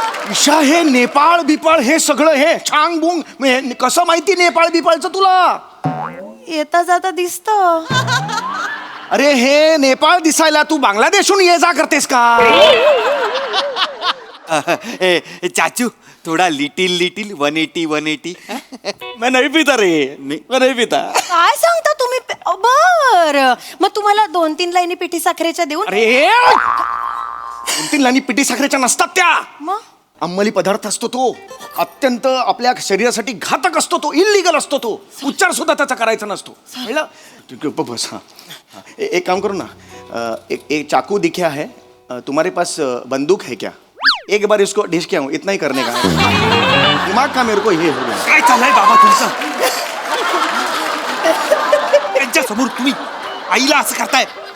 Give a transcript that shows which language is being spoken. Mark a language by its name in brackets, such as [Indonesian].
[Marathi] ईशा हे नेपाळ बिपाळ हे सगळं हे छांग बुंग हे कसं माहिती नेपाळ बिपाळचं तुला? येता जाता दिसत. अरे हे नेपाळ दिसायला तू बांगलादेशहून ये जा करतेस का? [Hindi] चाचू थोडा लिटिल 180. मैं नहीं पीता रे मैं नहीं पीता. [Marathi] काय सांगता तुम्ही? बर मग तुम्हाला 2-3 लाईनी पिठी साखरेच्या देऊन. अरे 2-3 लाईनी पिठी साखरेच्या नसतात त्या. मग अंमली पदार्थ असतो तो. अत्यंत आपल्या शरीरासाठी घातक असतो तो. इल्लीगल असतो तो. उच्चार सुद्धा त्याचा करायचा नसतो. [Hindi] कळलं? बस हाँ एक काम करो ना. एक चाकू दिखा है तुम्हारे पास बंदूक है क्या? एक बार इसको डिश किया हूँ इतना ही करने का है. दिमाग का मेरे को ये हो गया. [Marathi] काय चाललंय बाबा तुमचं? त्यांच्या समोर तुम्ही आईला असं करताय.